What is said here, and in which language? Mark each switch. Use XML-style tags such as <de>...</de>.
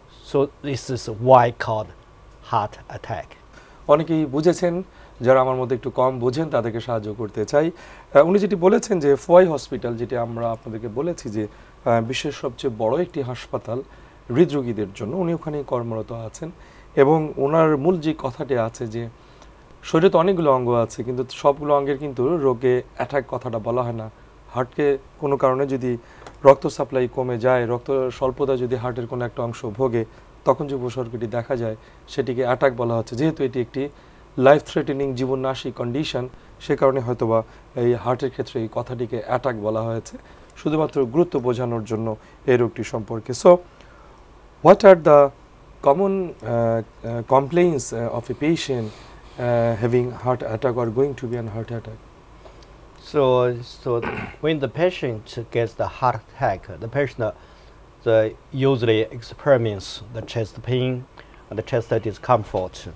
<en>So this is why called heart attack.</en> <bn>অনেকেই বুঝেছেন, যারা আমার মধ্যে একটু কম বোঝেন তাদেরকে সাহায্য করতে চাই। উনি যেটি বলেছেন যে ফয় হসপিটাল, যেটি আমরা আপনাদেরকে বলেছি যে বিশ্বের সবচেয়ে বড় একটি হাসপাতাল হৃদরোগীদের জন্য, উনি ওখানে কর্মরত আছেন। এবং ওনার মূল যে কথাটি আছে যে শরীরে তো অনেকগুলো অঙ্গ আছে, কিন্তু সবগুলো অঙ্গের কিন্তু রোগে অ্যাটাক কথাটা বলা হয় না। হার্টকে কোনো কারণে যদি রক্ত সাপ্লাই কমে যায়, রক্ত স্বল্পতা যদি হার্টের কোনো একটা অংশ ভোগে, তখন যে উপসর্গটি দেখা যায় সেটিকে অ্যাটাক বলা হচ্ছে। যেহেতু এটি একটি লাইফ থ্রেটেনিং, জীবননাশী কন্ডিশন, সে কারণে হয়তোবা এই হার্টের ক্ষেত্রে এই কথাটিকে অ্যাটাক বলা হয়েছে, শুধুমাত্র গুরুত্ব বোঝানোর জন্য এই রোগটি সম্পর্কে।</bn> <en>So what are the common complaints of a patient having heart attack or going to be an heart attack? So when the patient gets the heart attack, the patient usually experiments the chest pain and the chest discomfort.</en>